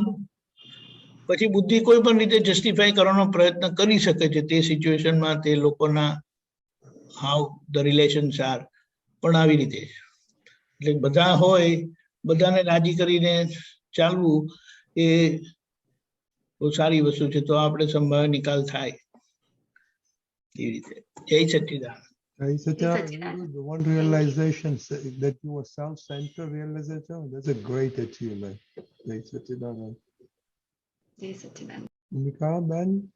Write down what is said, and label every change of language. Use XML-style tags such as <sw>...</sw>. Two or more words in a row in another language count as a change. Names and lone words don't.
<gu>પછી બુદ્ધિ કોઈ પણ રીતે જસ્ટિફાઈ કરવાનો પ્રયત્ન કરી શકે છે તે સિચ્યુએશનમાં, તે લોકોના</gu> <en>how the relations are.</en> <gu>પણ આવી રીતે એટલે બધા હોય, બધાને રાજી કરીને ચાલવું એ બહુ સારી વસ્તુ છે. તો આપણે સંભાવ્ય નિકાલ થાય એવી રીતે. જય સચ્ચિદાનંદ.</gu> <en>The one realization that you were self-centered realization, that's a great achievement.</en> <gu>જય સચ્ચિદાનંદ. જય સચ્ચિદાનંદ. Mika Ben.</gu>